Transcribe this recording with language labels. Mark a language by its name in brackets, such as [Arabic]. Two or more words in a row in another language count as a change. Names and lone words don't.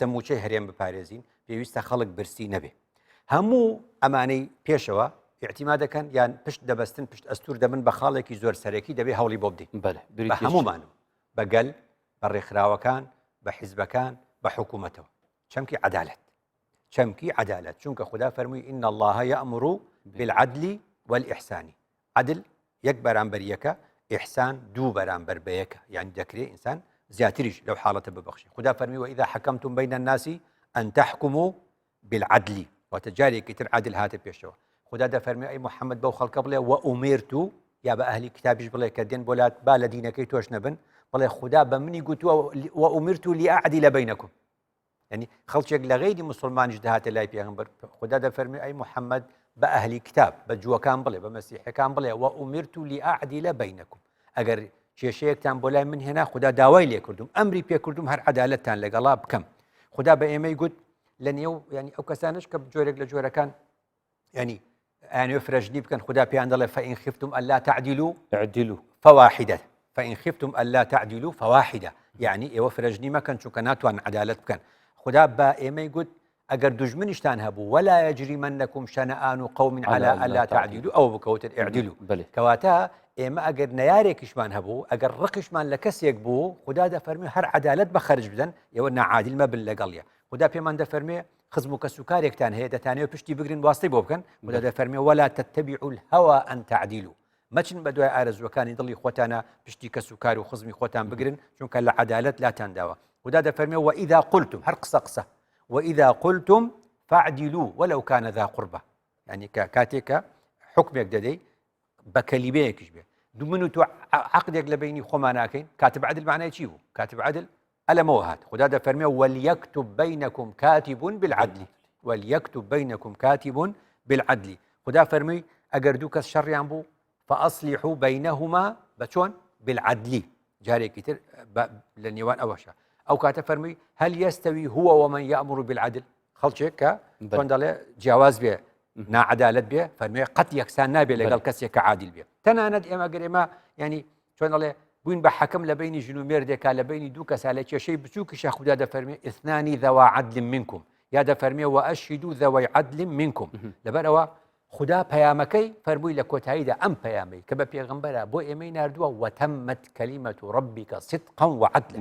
[Central Kurdish] موچەی هەرێم بپارێزین پێویستە خەڵک برسی نەبێ هەموو ئەمانەی پێشەوە اعتیما دەکەن یان پشت دەبەستن پشت ئەستور دەبن بە خاڵێکی زۆر سەرەکی دەبێ هەوڵی بۆ بدەین بە هەمومانم بەگەل بە ڕێکخراوەکان بە حیزبەکان بە حکوومەتەوە چەمکی عەدالەت چەمکی عەدالەت چونکە خوددا فەرمووی [Arabic] ئین الله یەأمر بالعدل والإحسان [Central Kurdish] عدل یەک بەرامبەر یەکە ئیحسان دوو بەرامبەر بە یەکە یعنی دەکرێت ئینسان زیاتریش لەو حاڵەتە ببەخشی خوددا فەرمی [Arabic] وإذا حكمتم بين الناس أن تحكموا بالعدل [Central Kurdish] واتە جارێکی تر عادل هاتە پێشەوە خوددا دەفەرمی ئەی محەممەد بەو خەڵکە بڵێ وئومرت یا بە ئەهلی کتابیش بڵێ کە دێن بۆلات با لە دینەکەی تۆش نەبن بڵێ خوددا بە منی گوتووە [Arabic] وئومرت لأعدل بينكم [Central Kurdish] یعنی خەڵکێک لە غەیری موسڵمانیش دەهاتە لای پێغەمبەر خوددا دەفەرمی ئەی محەممەد بە ئەهلی کتاب بە جووەکان بڵێ بە مەسیحەکان بڵێ [Arabic] وئومرت لأعدل بينكم [Central Kurdish] ئەگەر کێشەیەکتان بۆ لای من هێنا خوددا داوای لێ کردوم ئەمری پێ کردوم هەر عەدالەتتان لەگەڵا بکەم خوددا بە ئێمەی گوت لە نێو ینی ئەو کەسانش کە جۆرێک لە جۆرەکان ینی ئەیانوێ فرەژنی بکەن خوددا پێیان دەڵێ [Arabic] فەئین خفتم ئەللا تعدیلوا اعدلوا فواحدة فإن خفتم ألا تعدلوا فواحدة [Central Kurdish] يعني ئێوە فرەژنی مەکەن چونکە ناتوان عەدالەت بکەن خوددا بە ئێمەی گوت ئەگەر دوژمنیشتان هەبوو [Arabic] ولا يجرمنكم شنآن قوم على ألا تعدلوا [Central Kurdish] ئەو بکەوتن اعدلوا کەواتە ئێمە ئەگەر نەیارێکیشمان هەبوو ئەگەر ڕقیشمان لە کەسێک بوو خوددا دەفەرمێ هەر عەدالەت بە خەرج بدەن ئێوە نەعادیل مەبن لەگەڵیە خوددا پێمان دەفەرمێ خزم و کەسوکارێکتان هەیە دەتانەوێت پشتی بگرین واستەی بۆ بکەن خوددا دەفەرمێ [Arabic] ولا تتبعوا الهوى أن تعدلوا [Central Kurdish] مەچن بە دوای ئارەزوەکانی دڵی خۆتانە پشتی کەسوکار و خزمی خۆتان بگرن چونکە لە عەدالەت لاتان داوە خوددا دەفەرمێ [Arabic] وإذا قلتم [Central Kurdish] هەر قسە [Arabic] وإذا قلتم فاعدلوا ولو كان ذا قربى [Central Kurdish] يعني كاتێکە حکمێک دەدەی بە کەلیمەیەکیش بێ دوو من و تۆ عەقدێک لە بینی خۆمان ناکەین [Arabic] کاتب عەدل [Central Kurdish] معنای چی بوو [Arabic] کاتب عەدل [Central Kurdish] ئەلەمەوە هات خوددا دەفەرمێ [Arabic] وليكتب بينكم كاتب بالعدل وليكتب بينكم كاتب بالعدل [Central Kurdish] خوددا فەرمووی ئەگەر دوو کەس شەڕیان بوو [Arabic] فأصلحوا بينهما [Central Kurdish] بچۆن بالعدل جارێکی تر لە نێوان ئەوەشە ئەو کاتە فەرمووی [Arabic] هل يستوي هو ومن يأمر بالعدل [Central Kurdish] خەڵکێک کە چۆن دەڵێ جیاواز بێ ناعەدالەت بێ فەرمووی قەت یەکسان نابێ لەگەڵ کەسێک کە عادل بێ تەنانەت ئێمە گەر ئێمە ینی چۆن دەڵێ بووین بە حەکەم لە بینی ژن و مێردێکا لە بینی دوو کەسا لە کێشەی بچووکیشە خوددا دەفەرمێ [Arabic] ئیثنانی ذەوا عەدل منکم [Central Kurdish] یا دەفەرمێ [Arabic] وەئەشهدوا ذەوەی عەدل منکم [Central Kurdish] لەبەرەوە خوددا پەیامەکەی فەرمووی لە کۆتاییدا ئەم پەیامەی کە بە پێغەمبەرە بۆ ئێمەی ناردووە [Arabic] وەتەممەت کەلیمەت ڕەبیکە صدقا وعەدلا